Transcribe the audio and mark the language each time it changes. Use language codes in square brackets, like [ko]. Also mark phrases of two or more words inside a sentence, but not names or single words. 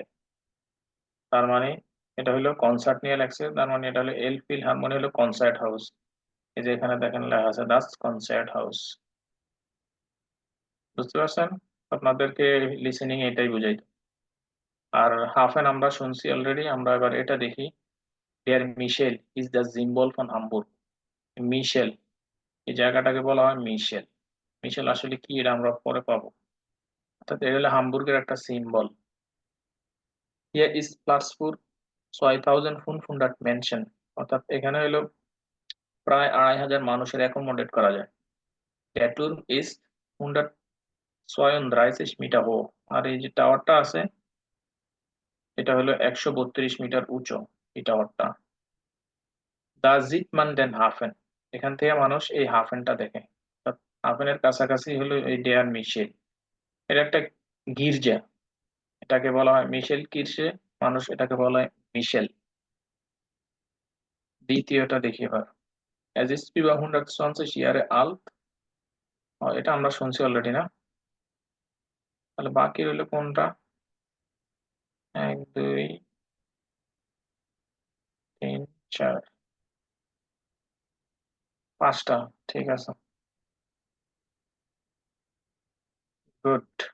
[bn] তার মানে এটা হলো কনসার্ট নিয়ে লাগছে, তার মানে এটা হলো এলফিলহারমোনি হলো কনসার্ট হাউস। এই যে এখানে দেখেন লেখা আছে [de] das Konzerthaus, [bn] বুঝতে পারছেন? আপনাদেরকে লিসেনিং এটাই বুঝাইতো। আর হাফ এন আমরা শুনছি অলরেডি, আমরা এবার এটা দেখি। [de] Der Michel [en] is the symbol [de] von Hamburg. [bn] মিশেল, এই জায়গাটাকে বলা হয় মিশেল। মিশেল আসলে কি এটা আমরা পরে পাবো। অর্থাৎ এটা হলো হামবুর্গের একটা সিম্বল। [de] Hier ist Platz für 2500 Menschen, [bn] অর্থাৎ এখানে হলো প্রায় 2500 মানুষের অ্যাকোমোডেট করা যায়। [de] Der Turm ist 132 [bn] মিটার hoch, আর এই যে টাওয়ারটা আছে এটা হলো 132 মিটার উঁচু এই টাওয়ারটা। [de] দা sieht man den Hafen, [bn] এখান থেকে মানুষ এই হাফেনটা দেখে। হাফেনের কাছাকাছি হলো এই [de] der Michel, [bn] এটা একটা গির্জা, এটাকে বলা হয় মিশেল কির্শে, মানুষ এটাকে বলা হয় মিশেল। দ্বিতীয়টা দেখি এবার, [de] Es ist über 120 Jahre alt, [bn] এটা আমরা শুনছি অলরেডি না? তাহলে বাকি রইলো কোনটা? 1 2 3 4 5টা, ঠিক আছে, গুড।